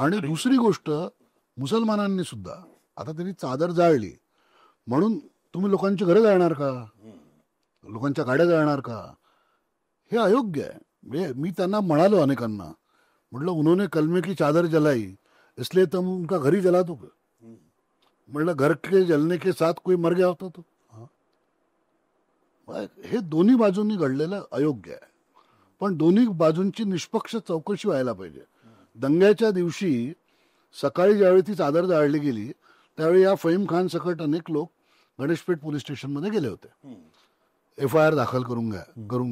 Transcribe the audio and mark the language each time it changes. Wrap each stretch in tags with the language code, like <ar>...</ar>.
<mr>आणि दुसरी गोष्ट, मुसलमानांनी सुद्धा आता त्यांनी चादर जाळली म्हणून तुम्ही लोकांची घरं जाळणार का, लोकांच्या गाड्या जाळणार का? हे अयोग्य आहे. मी त्यांना म्हणालो अनेकांना, म्हटलं</mr> <hi>उन्होंने कलमे की चादर जलाई इसलिए तुम उनका घर ही जला दो. म्हटलं घर के जलने के साथ कोई मर गया होता तो.</hi> <mr>हे दोन्ही बाजूंनी घडलेलं अयोग्य आहे. पण दोन्ही बाजूंची निष्पक्ष चौकशी व्हायला पाहिजे. दंग्याच्या दिवशी सकाळी ज्यावेळी ती चादर जाळली गेली त्यावेळी या फहीम खान सकट अनेक लोक गणेशपेठ पोलीस स्टेशनमध्ये गेले होते FIR दाखल करून घ्यायला.</mr>